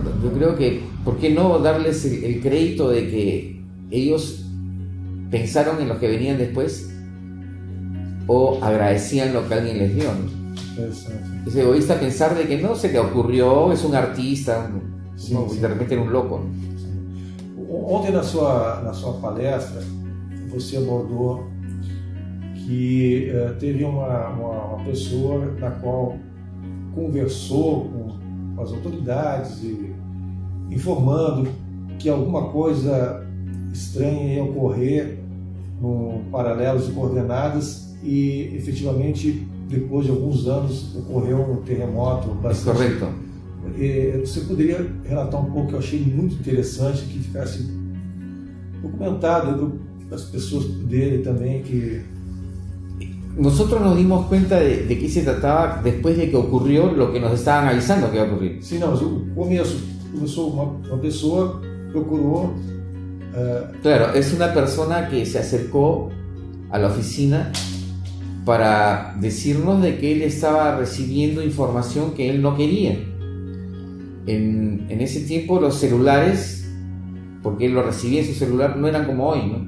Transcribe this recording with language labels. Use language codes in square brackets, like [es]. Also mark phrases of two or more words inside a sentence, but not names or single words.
[es] Yo creo que, ¿por qué no darles el crédito de que ellos pensaron en los que venían después, o agradecían lo que alguien les dio, ¿no? Es egoísta pensar de que no se te ocurrió, es un artista, de repente era un loco. [pt] Ontem na sua palestra você abordou que teve uma pessoa na qual conversou com as autoridades e informando que alguma coisa estranha ia ocorrer no Paralelos de Coordenadas e efetivamente depois de alguns anos ocorreu um terremoto bastante... [es] Correcto. [pt] Você poderia relatar um pouco, que eu achei muito interessante, que ficasse documentado para as pessoas poderem também que... [es] Nosotros nos dimos cuenta de qué se trataba después de que ocurrió lo que nos estaban avisando que iba a ocurrir. [pt] Sim, não, mas o começo começou uma pessoa procurou... [es] Claro, es una persona que se acercó a la oficina para decirnos de que él estaba recibiendo información que él no quería. En ese tiempo los celulares, porque él lo recibía en su celular, no eran como hoy, ¿no?